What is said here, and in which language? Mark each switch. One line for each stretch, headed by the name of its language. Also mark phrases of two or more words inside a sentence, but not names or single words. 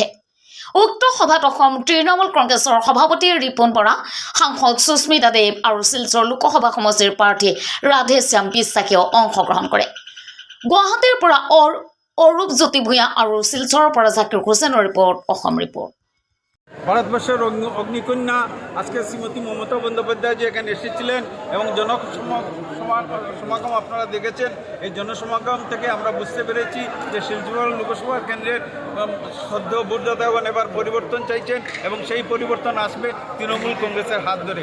Assamese: উক্ত সভাত অসম তৃণমূল কংগ্ৰেছৰ সভাপতি ৰিপুণ বৰা, সাংসদ সুস্মিতা দেৱ আৰু শিলচৰ লোকসভা সমষ্টিৰ প্ৰাৰ্থী ৰাধেশ্যাম বিশ্বাসেও অংশগ্ৰহণ কৰে। গুৱাহাটীৰ পৰা অৰূপ জ্যোতি ভূঞা আৰু শিলচৰৰ পৰা জাকিৰ হোসেনৰ ৰিপৰ্ট, অসম রিপোর্ট।
Bangla: ভারতবর্ষের অগ্নিকন্যা আজকে শ্রীমতী মমতা বন্দ্যোপাধ্যায় যে এখানে এসেছিলেন এবং জনসমাগম আপনারা দেখেছেন। এই জনসমাগম থেকে আমরা বুঝতে পেরেছি যে শিলচর লোকসভা কেন্দ্রের সদ্য ভোটদাতাগণ এবার পরিবর্তন চাইছেন এবং সেই পরিবর্তন আসবে তৃণমূল কংগ্রেসের হাত ধরে।